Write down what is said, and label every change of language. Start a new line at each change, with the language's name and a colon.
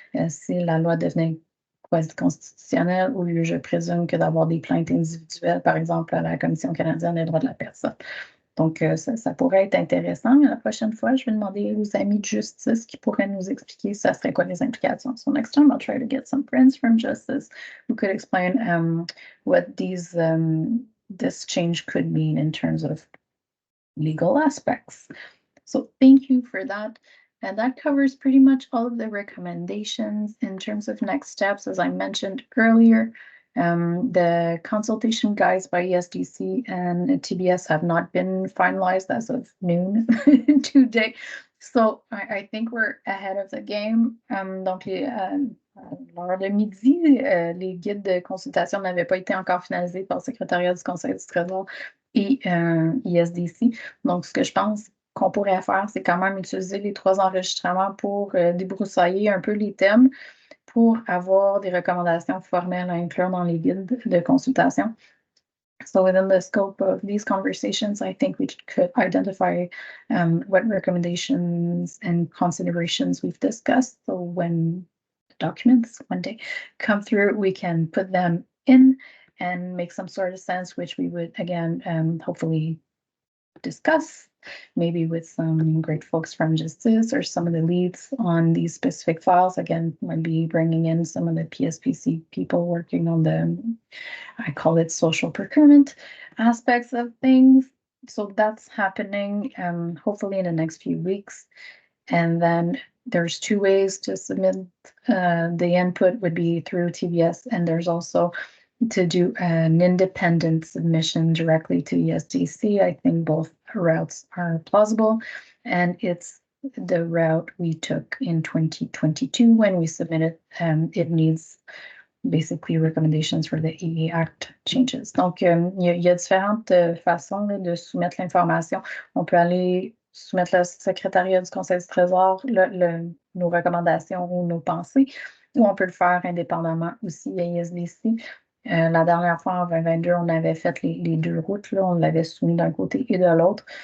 French: Si la loi devenait quasi-constitutionnelle, au lieu, je présume, que d'avoir des plaintes individuelles, par exemple, à la Commission canadienne des droits de la personne. Donc, ça pourrait être intéressant. Mais la prochaine fois, je vais demander aux amis de justice qui pourraient nous expliquer ça serait quoi les implications.
English: So next time, I'll try to get some friends from justice who could explain what this change could mean in terms of legal aspects. So thank you for that. And that covers pretty much all of the recommendations in terms of next steps. As I mentioned earlier, the consultation guides by ESDC and TBS have not been finalized as of noon today. So I think we're ahead of the game.
French: Donc, l'heure de midi, les guides de consultation n'avaient pas été encore finalisés par le secrétariat du Conseil du Trésor et ESDC. Donc, ce que je pense qu'on pourrait faire, c'est quand même utiliser les 3 enregistrements pour débroussailler un peu les thèmes, pour avoir des recommandations formelles à inclure dans les guides de consultation.
English: So within the scope of these conversations, I think we could identify what recommendations and considerations we've discussed. So when the documents one day come through, we can put them in and make some sort of sense, which we would, again, hopefully discuss, maybe with some great folks from justice or some of the leads on these specific files. Again, might be bringing in some of the PSPC people working on I call it social procurement aspects of things. So that's happening hopefully in the next few weeks. And then there's 2 ways to submit the input, would be through TBS, and there's also to do an independent submission directly to ESDC. I think both routes are plausible, and it's the route we took in 2022 when we submitted. It needs basically recommendations for the EE Act changes.
French: Donc, il y a différentes façons là, de soumettre l'information. On peut aller soumettre le secrétariat du Conseil du Trésor nos recommandations ou nos pensées, ou on peut le faire indépendamment aussi à ISDC. La dernière fois, en 2022, on avait fait les 2 routes, là, on l'avait soumis d'un côté et de l'autre.